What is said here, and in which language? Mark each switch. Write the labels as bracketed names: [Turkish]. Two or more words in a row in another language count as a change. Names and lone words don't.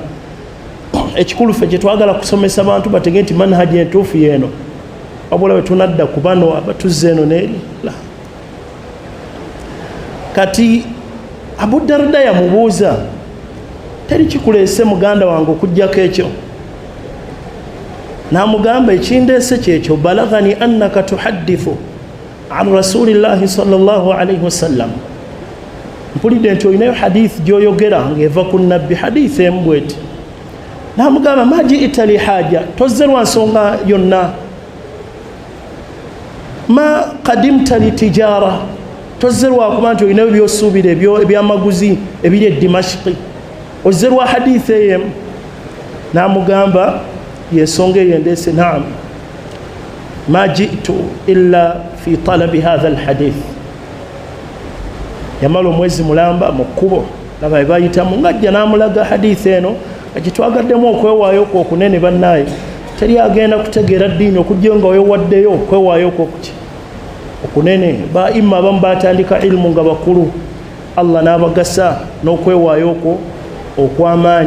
[Ganda] Ekikulu ffe kye twagala kusomesa abantu batege nti manhaji entuufu yeeno, wabula we tunadda ku bano abatuzze eno n'eri. Kati Abu Darda yamubuuza, teri kikuleese muganda wange okuggyako ekyo? N'amugamba, ekindeese kyekyo, [Arabic] بلغني أنك تحدث عن رسول الله صلى الله عليه وسلم, [Ganda] mpulidde nti olinayo hadith gy'oyogera ng'eva ku nabbi, hadith emu bweti. N'amugamba, [Arabic] ما جئت لحاجة, [Ganda] tozze lwa nsonga yonna. [Arabic] ما قدمت لتجارة, [Ganda] tozze lwa kuba nti olinayo by'osuubira ebyamaguzi ebiri e Dimashqi, ozze lwa hadith eyemu. N'amugamba, yensonga eyo endeese, naam, [Arabic] ما جئت إلا في طلب هذا الحديث. [Ganda] Yamala omwezi mulamba mu kkubo laba bayitamu ng'ajja n'amulaga hadith eno, agitwagaddemu okwewaayo kwo okunene bannaaye. Teri agenda kutegeera ddiini okujja nga weewaddeyo okwewaayo kwo okunene. Baimma abamu batandika ilmu nga bakulu, Allah n'abagasa n'okwewaayo kwo okw'amaanyi.